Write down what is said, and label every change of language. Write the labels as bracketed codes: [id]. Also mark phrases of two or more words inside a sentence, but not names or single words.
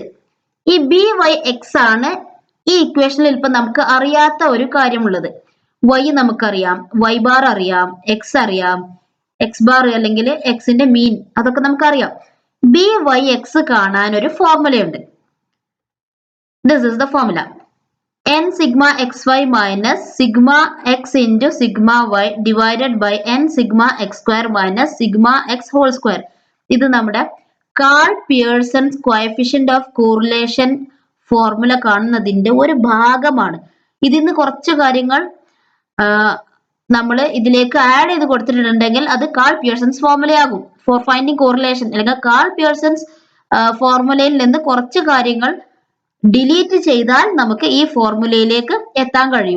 [ml] ഈ ബി വൈ എക്സ് ആണ് ഈ ഇക്വേഷനിൽ ഇപ്പൊ നമുക്ക് അറിയാത്ത ഒരു കാര്യമുള്ളത്. വൈ നമുക്കറിയാം, [en] y bar [ml] അറിയാം, എക്സ് അറിയാം, [en] x bar [ml] അല്ലെങ്കിൽ എക്സിന്റെ മീൻ അതൊക്കെ നമുക്കറിയാം. ബി വൈ എക്സ് കാണാൻ ഒരു ഫോർമുലയുണ്ട്. [en] this is the formula. n sigma xy minus sigma x into sigma y divided by n sigma x square minus sigma x whole square. [ml] ഇത് നമ്മുടെ കാൾ പിയേഴ്സൺസ് [en] coefficient of correlation formula [ml] കാണുന്നതിന്റെ ഒരു ഭാഗമാണ്. ഇതിന്ന് കുറച്ച് കാര്യങ്ങൾ നമ്മൾ ഇതിലേക്ക് ആഡ് ചെയ്ത് കൊടുത്തിട്ടുണ്ടെങ്കിൽ അത് കാൾ പിയേഴ്സൺസ് ഫോർമുലയാകും. [en] for finding correlation [ml] അല്ലെങ്കിൽ കാൾ പിയേഴ്സൺസ് ഫോർമുലയിൽ നിന്ന് കുറച്ച് കാര്യങ്ങൾ ഡിലീറ്റ് ചെയ്താൽ നമുക്ക് ഈ ഫോർമുലയിലേക്ക് എത്താൻ കഴിയും.